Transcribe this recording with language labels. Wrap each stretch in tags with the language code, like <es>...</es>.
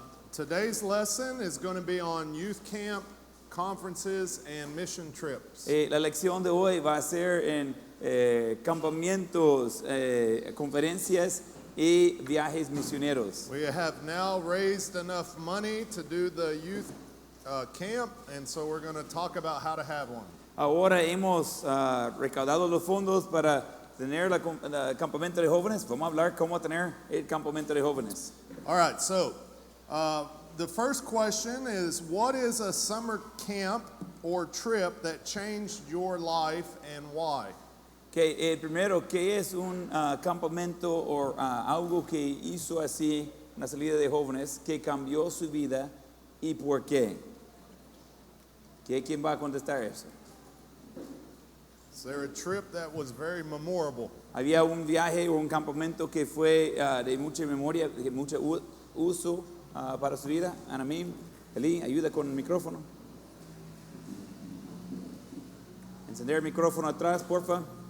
<en>Today's lesson is going to be on youth camp, conferences, and mission trips.</en> <es>La lección de hoy va a ser en campamentos, conferencias y viajes misioneros.</es> <en>We have now raised enough money to do the youth camp, and so we're going to talk about how to have one.</en> <es>Ahora hemos recaudado los fondos para tener el campamento de jóvenes. Vamos a hablar cómo tener el campamento de jóvenes.</es> <en>All right, so the first question is, what is a summer camp or trip that changed your life and why?</en> <es>Okay, primero, ¿qué es un campamento o algo que hizo así una salida de jóvenes que cambió su vida y por qué? ¿Quién va a contestar eso?</es> <en>Is there a trip that was very memorable?</en> <es>Había un viaje o un campamento que fue de mucha memoria, de mucho uso para su vida. Anamim, Eli, ayuda con el micrófono. Encender el micrófono atrás, porfa.</es>